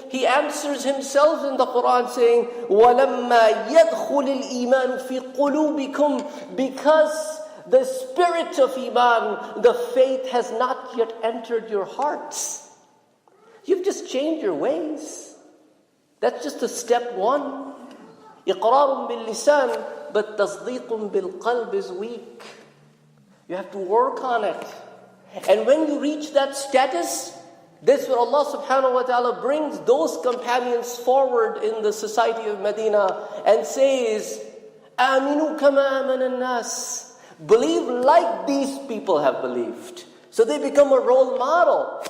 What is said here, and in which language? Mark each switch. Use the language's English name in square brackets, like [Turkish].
[English] He answers himself in the Quran saying, [Arabic] وَلَمَّا يَدْخُلِ الْإِيمَانُ فِي قُلُوبِكُمْ, [English] because the spirit of Iman, the faith has not yet entered your hearts. You've just changed your ways. That's just a step one. [Arabic] إِقْرَارٌ بِاللِّسَانِ, [English] but [Arabic] تَصْدِيقٌ بِالْقَلْبِ [English] is weak. You have to work on it. And when you reach that status, that's where Allah subhanahu wa ta'ala brings those companions forward in the society of Medina and says, [Arabic] آمِنُوا كَمَا آمَنَ النَّاسِ. [English] Believe like these people have believed. So they become a role model.